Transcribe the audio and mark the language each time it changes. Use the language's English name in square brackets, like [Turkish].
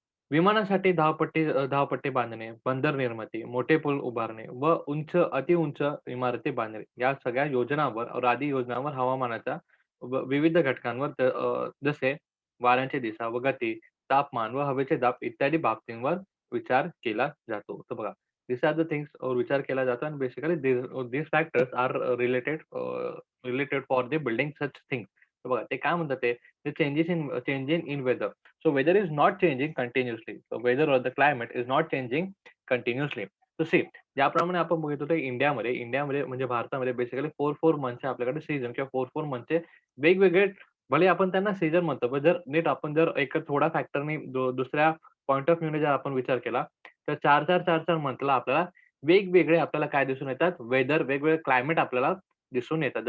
[Marathi] विमानासाठी धावपट्टी बांधणे, बंदर निर्मिती, मोठे पूल उभारणे व अतिउंच इमारती बांधणे या सगळ्या योजनांवर और आदी योजनांवर हवामानाच्या विविध घटकांवर जसे वाऱ्यांची दिशा व गती, तापमान व हवेचे दाब इत्यादी बाबतींवर विचार केला जातो. तर बघा, [English] this are the things [Marathi] विचार केला जातो आणि [English] Basically these factors are related for the building such things. [Marathi] तर बघा, ते काय म्हणतात ते [English] Changing in weather. So weather is not changing continuously. So weather or the climate is not changing continuously. So see, [Marathi] ज्याप्रमाणे आपण बघितलं तर इंडियामध्ये म्हणजे भारतामध्ये बेसिकली 4 मंथ्सचे आपल्याकडे सीझन किंवा 4 मंथचे वेगवेगळे भले आपण त्यांना सीझन म्हणतो, पण जर एक थोडा फॅक्टरनी दुसऱ्या पॉइंट ऑफ व्ह्यूने जर आपण विचार केला, तर 4 मंथला आपल्याला वेगवेगळे आपल्याला काय दिसून येतात, वेगवेगळे क्लायमेट आपल्याला दिसून येतात.